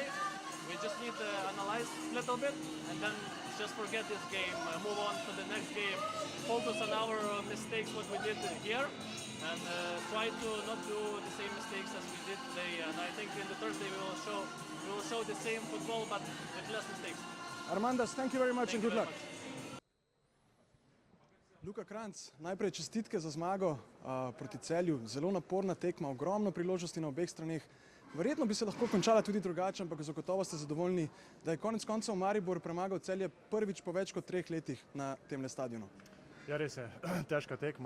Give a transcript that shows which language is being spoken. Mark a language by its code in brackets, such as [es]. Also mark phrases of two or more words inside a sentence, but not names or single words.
[en] We just need to analyze a little bit and then just forget this game, move on to the next game, focus on our mistakes, what we did here, and try to not do the same mistakes as we did today. And I think in the Thursday we will show the same football but with less mistakes. Armandas, thank you very much and good luck. [sl] Luka Kranjc, najprej čestitke za zmago proti Celju. Zelo naporna tekma, ogromno priložnosti na obeh straneh. Verjetno bi se lahko končala tudi drugače, ampak zagotovo ste zadovoljni, da je konec koncev Maribor premagal Celje prvič po več kot 3 letih na temle stadionu. Ja, res je, težka tekma.